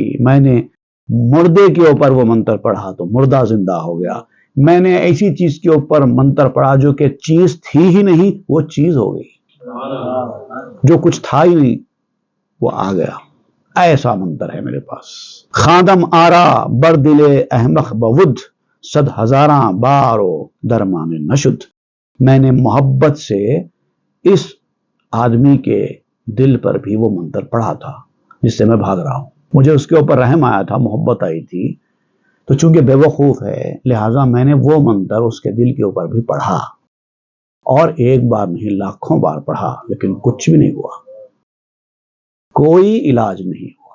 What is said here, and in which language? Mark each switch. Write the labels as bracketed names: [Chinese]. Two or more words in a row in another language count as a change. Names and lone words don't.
[Urdu] میں نے مردے کے اوپر وہ منتر پڑھا تو مردہ زندہ ہو گیا۔ میں نے ایسی چیز کے اوپر منتر پڑھا جو کہ چیز تھی ہی نہیں، وہ چیز ہو گئی۔ جو کچھ تھا ہی نہیں وہ آ گیا۔ ایسا منتر ہے میرے پاس۔ [Persian] خادم آرا بر دل احمق بود، صد ہزاراں بارو درمان نشد۔ [Urdu] میں نے محبت سے اس آدمی کے دل پر بھی وہ منتر پڑھا تھا جس سے میں بھاگ رہا ہوں۔ مجھے اس کے اوپر رحم آیا تھا، محبت آئی تھی، تو چونکہ بے وقوف ہے لہٰذا میں نے وہ منتر اس کے دل کے اوپر بھی پڑھا، اور ایک بار نہیں لاکھوں بار پڑھا، لیکن کچھ بھی نہیں ہوا، کوئی علاج نہیں ہوا۔